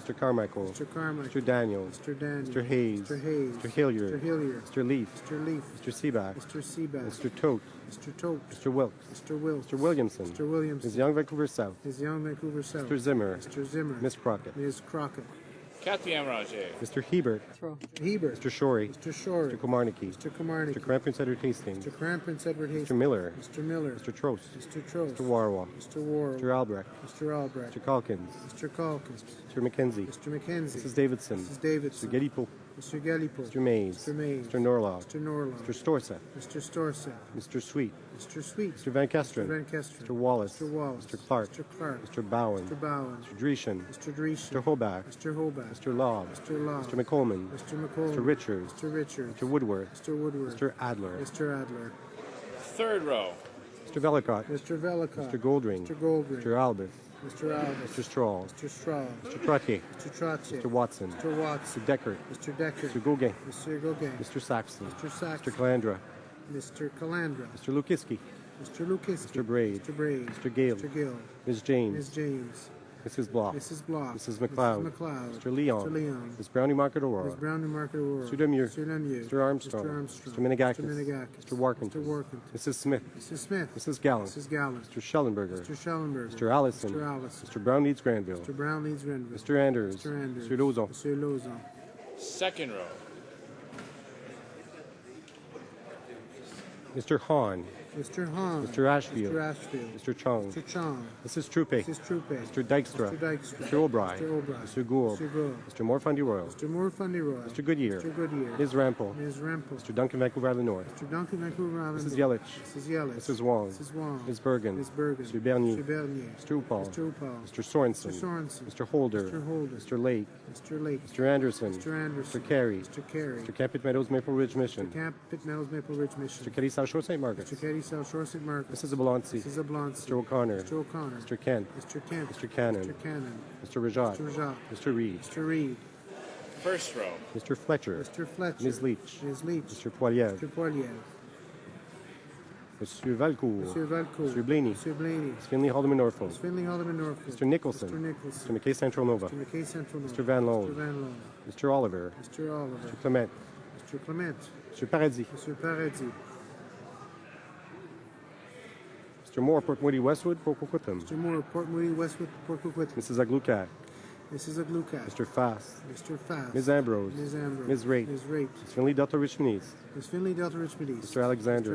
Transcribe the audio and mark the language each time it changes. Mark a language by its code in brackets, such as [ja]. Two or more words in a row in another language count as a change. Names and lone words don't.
[en] Mr. Carmichael. Mr. Carmichael. Mr. Daniel. Mr. Daniel. Mr. Hayes. Mr. Hayes. Mr. Hilliard. Hilliard. Mr. Hilliard. Mr. Leaf. Mr. Leaf. Mr. Seaback. Mr. Seaback. Mr. Tote. Mr. Tote. Mr. Wilkes. Mr. Wilkes. Mr. Williamson. Mr. Williamson. Ms. Young, Vancouver South. Ms. Young, Vancouver South. Mr. Zimmer. Mr. Zimmer. Miss Crockett. Ms. Crockett. [fr] Quatrième rangée. [en] Mr. Hebert. Throw. Hebert. Mr. Shorey. Mr. Shorey. Mr. Komarnicki. Mr. Komarnicki. Mr. Crampton, Edward Hastings. Mr. Crampton, Edward Hastings. Mr. Miller. Mr. Miller. Mr. Trost. Mr. Trost. Mr. Warwa. Mr. Ward. Mr. Albrecht. Mr. Albrecht. Mr. Calkins. Mr. Calkins. Mr. McKenzie. Mr. McKenzie. Mrs. Davidson. Mrs. Davidson. Mr. Galipo. Mr. Gallipo. Mr. Mays. Mr. Mays. Mr. Norlaw. Mr. Norlaw. Mr. Storsa. Mr. Storsa. Mr. Sweet. Mr. Sweet. Mr. Van Kesteren. Mr. Van Kesteren. Mr. Wallace. Mr. Wallace. Mr. Clark. Mr. Clark. Mr. Bowen. Mr. Bowen. Mr. Dreeshen. Mr. Dreeshen. Mr. Hoback. Mr. Hoback. Mr. Law. Mr. Law. Mr. McColman. Mr. McCollum. Mr. Richards. Mr. Richards. Mr. Woodworth. Mr. Woodward. Mr. Adler. Mr. Adler. Third row. Mr. Velicott. Mr. Velicott. Mr. Goldring. Mr. Goldring. Mr. Albert. Mr. Albert. Mr. Straw. Mr. Straw. Mr. Trottier. Mr. Trottier. Mr. Watson. Mr. Watson. Mr. Deckert. Mr. Decker. Mr. Gauguin. Mr. Gauguin. Mr. Saxton. Mr. Saxton. Mr. Calandra. Mr. Calandra. Mr. Lukiski. Mr. Lukiski. Mr. Braid. Mr. Braid. Mr. Gale. Mr. Gill. Ms. James. Ms. James. Mrs. Block. Mrs. Block. Mrs. McLeod. Mrs. McLeod. Mr. Leon. Mr. Leon. Ms. Brownie Market Ms. Aurora. Brown and Market Aurora. Mr. Lemieux. Mr. Lemieux. Mr. Armstrong. Mr. Armstrong. Mr. Menegakis. Mr. Menegakis. Mr. Warkington. Mr. Warkington. Mrs. Smith. Mrs. Smith. Mrs. Gallant. Mrs. Gallant. Mr. Schellenberger. Mr. Schellenberger. Mr. Allison. Mr. Allison. Mr. Brown Leeds Granville. Mr. Brown leads Renville. Mr. Anders. Mr. Anders. Mr. Lozon. Mr. Lozon. Second row. Mr. Hahn. Mr. Hahn. Mr. Ashfield. Mr. Ashfield. Mr. Chong. Mr. Chong. Mrs. Trupe. Mrs. Trupe. Mr. Dykstra. Mr. Dykstra. Mr. O'Brien. Mr. O'Brien. Mr. Gould. Mr. Gould. Mr. Morfundy Royal. Mr. Moore Fundy Royal. Mr. Goodyear. Mr. Goodyear. Ms. Rampel. Ms. Rempel. Mr. Duncan, Vancouver Island North. Mr. Duncan, Vancouver Island. Mrs. Yelich. Mrs. Yelich. Mrs. Wong. Mrs. Wong. Ms. Bergen. Ms. Bergen. Mr. Bernier. Mr. Bernier. Mr. Upal. Mr. Upal. Mr. Sorensen. Mr. Sorensen. Mr. Holder. Mr. Holder. Mr. Lake. Mr. Lake. Mr. Anderson. Mr. Anderson. Mr. Carey. Mr. Carey. Mr. Campit Meadows, Maple Ridge Mission. Camp Pitt Meadows, Maple Ridge, Mission. Mr. Kelly South Shore, St. Margaret's. Mr. Katie South Shore, St. Marcus. Mrs. Ablonsi. Mrs. Ablonsi. Mr. O'Connor. Mr. O'Connor. Mr. Kent. Mr. Kent. Mr. Cannon. Mr. Cannon. Mr. Rajat. Mr. Rajat. Mr. Reed. Mr. Reed. First row. Mr. Fletcher. Mr. Fletcher. Ms. Leach. Ms. Leach. Mr. Poilievre. Mr. Poilier. Mr. Valcourt. Mr. Valcourt. Mr. Blaney. Mr. Blaney. Ms. Finley Haldeman Norfolk. Ms. Finley Haldeman Norfolk. Mr. Nicholson. Mr. Nicholson. Mr. McKay Central Nova. Mr. McKay Central North. Mr. Van Loan. Mr. Van Loan. Mr. Oliver. Mr. Oliver. Mr. Clement. Mr. Clement. Mr. Paradis. Mr. Paradis. Mr. Moore, Port Moody, Westwood, Port Coquitlam. Mr. Moore, Port Moody, Westwood, Port Coquitlam. Mrs. Aglukat. Mrs. Aglukat. Mr. Fast. Mr. Fast. Ms. Ambrose. Ms. Ambrose. Ms. Raitt. Ms. Raitt. Ms. Finley Delta Richmond East. Ms. Finley, Delta Richmond East. Mr. Alexander.